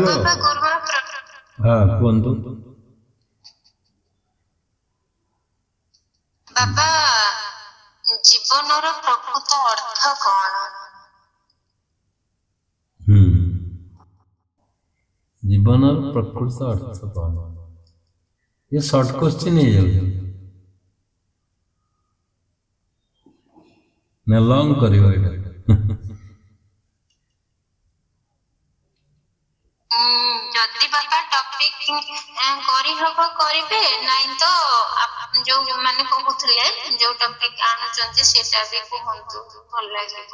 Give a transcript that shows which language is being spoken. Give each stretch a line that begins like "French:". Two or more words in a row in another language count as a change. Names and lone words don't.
Odia: ହଁ କୁହନ୍ତୁ। ବାବା, ଜୀବନର ପ୍ରକୃତ ଅର୍ଥ କଣ? ଜୀବନର ପ୍ରକୃତ ଅର୍ଥ କଣ? ये
English: short question
Odia: ହେଇଯାଉଛି ନା ଲଙ୍ଗ କରିବ ଏଇଟା? ଯଦି ବାପା ଟପିକ କରିହବ କରିବେ, ନାଇଁ ତ ଯୋଉ ମାନେ କହୁଥିଲେ ଯୋଉ ଟପିକ ଆଣୁଛନ୍ତି ସେଟା ବି କୁହନ୍ତୁ, ଭଲ ଲାଗିବ।